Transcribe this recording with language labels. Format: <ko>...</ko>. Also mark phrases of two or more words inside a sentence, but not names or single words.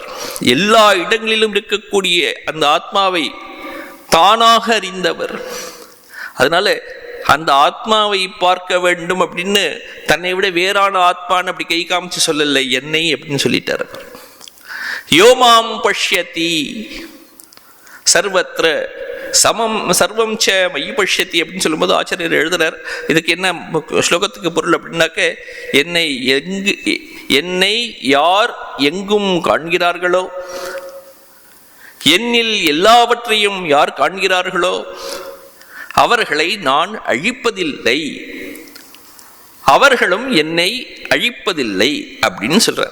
<ta>எல்லா இடங்களிலும் இருக்கக்கூடிய அந்த ஆத்மாவை தானாக அறிந்தவர். அதனால அந்த ஆத்மாவை பார்க்க வேண்டும் அப்படின்னு தன்னை விட வேறான ஆத்மான்னு அப்படி கை காமிச்சு சொல்லலை, என்னை அப்படின்னு சொல்லிட்டார்.</ta> <sa>योमां पश्यति सर्वत्र समं सर्वं च मयि पश्यति</sa> <ta>அப்படின்னு சொல்லும்போது ஆச்சாரியர் எழுதுறார். இதுக்கு என்ன ஸ்லோகத்துக்கு பொருள் அப்படின்னாக்க, என்னை யார் எங்கும் காண்கிறார்களோ, என்னில் எல்லாவற்றையும் யார் காண்கிறார்களோ அவர்களை நான் அழிப்பதில்லை, அவர்களும் என்னை அழிப்பதில்லை அப்படின்னு சொல்றார்.</ta>